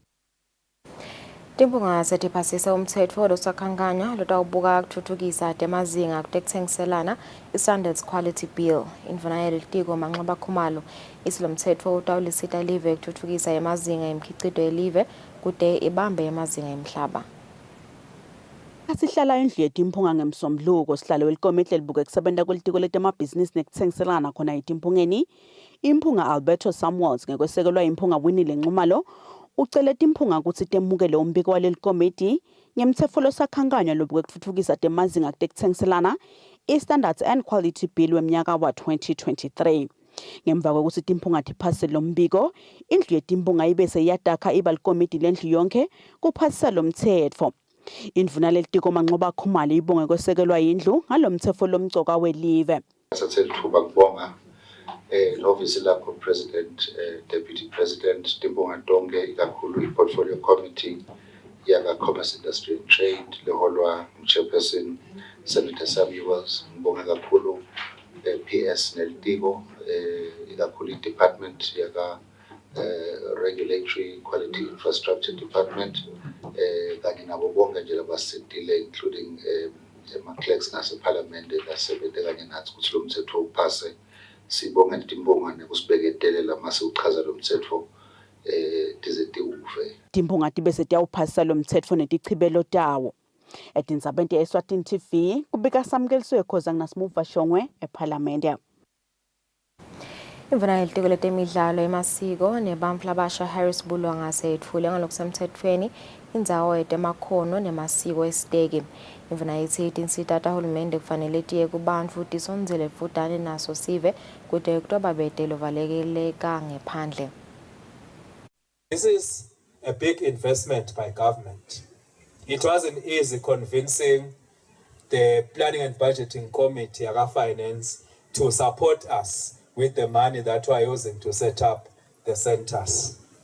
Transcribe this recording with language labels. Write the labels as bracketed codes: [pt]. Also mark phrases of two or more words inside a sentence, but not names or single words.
[ss] Timpunga setiphasisa umthetho losakhankanya lotawubuka kuthuthukisa temazinga kutekuthengiselana i-Standards Quality Bill. Indvuna yelitiko Manxeba Khumalo isi lo mthetho utawulisita live kuthuthukisa emazinga emkhicido yelive kude ibambe emazinga emhlaba. Asihlala endlu yetimpunga ngemsombuluko sihlalo welikomiti libuke kusebenta kwelitiko letemabhizinisi nekutsengiselana khona etimpungeni. Impunga Alberto Samuels ngekwesekelwa impunga Winile Nxumalo ucele timpunga ukuthi temukele umbiko waleli komiti ngemtsetfo losakhankanywa lobuke kutfutfukisa temazinga kutekutsengiselana i-Standards and Quality Bill wemnyaka wa 2023. Ngemva kokuthi timpunga tiphase lo mbiko, indlu yetimpunga ibe seyatakha iba likomiti lendlu yonke kuphasisa lo mtsetfo. Indvuna lelitiko Manxeba Khumalo ibonge kwesekelwa indlu ngalo mtsetfo lomcoka welive. Sathelithuba kubonga office lapho President, Deputy President Timbonga Tonge ikakhulu i-Portfolio Committee yaka Commerce Industry and Trade leholwa Chairperson Senator Samuels. Ngibonga kakhulu PS nelitiko ikakhulu i-Department yaka Regulatory Quality Infrastructure Department kanye nabo bonke nje labasitile including ama-clerks naseParliament lasebente kanye nathi ukuthi lo mthetho uphase. Sibonga Timbonga nekusibheketelela mase uchaza lo mthetho dize tiwuve. Timpunga tibe setiyawuphasisa lo mthetfo netichibelo tawo. Etindzabeni Eswatini TV kubika samkelisiwe khoza nginasimuva Shongwe eParliament. Imvuna yelitiko letemidlalo emasiko nebantfu labasha Harris Bulwanga seyetfule ngalokusemtsetfweni indzawo yetemakhono nemasiko esiteki. Imvuna yithi tinsita tahulumende kufanele tiye kubantfu tisondzele futane naso sive kude Oktoba bete lovalekeleka ngephandle. [en] This is a big investment by government. It wasn't easy convincing the Planning and Budgeting Committee, Finance, to support us with the money that we are using to set up the centers.